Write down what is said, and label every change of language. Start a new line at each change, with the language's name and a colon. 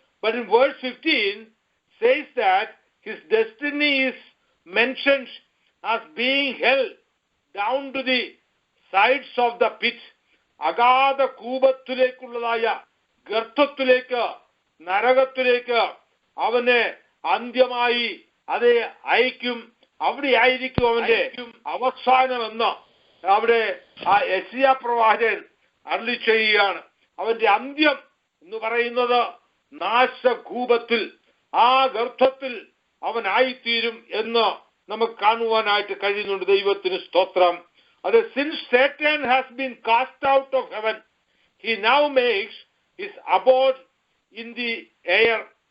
English: But in verse 15 says that his destiny is mentioned as being held down to the sides of the pit.
Malayalam: അഗാധ കൂപത്തിലേക്കുള്ളതായ ഗർത്തത്തിലേക്ക്, നരകത്തിലേക്ക് അവനെ അന്ത്യമായി അയക്കും. അവിടെ ആയിരിക്കും അവന്റെ അവസാനമെന്ന് അവിടെ ആ യെശയ്യാ പ്രവാചകൻ അരുളി ചെയ്യുകയാണ്. അവന്റെ അന്ത്യം എന്ന് പറയുന്നത് നാശകൂപത്തിൽ, ആ ഗർഭത്തിൽ അവനായിത്തീരും എന്ന് നമുക്ക് കാണുവാനായിട്ട് കഴിയുന്നുണ്ട്. ദൈവത്തിന് സ്തോത്രം.
English: അത് since Satan has been cast out of heaven, he now makes his abode in the air.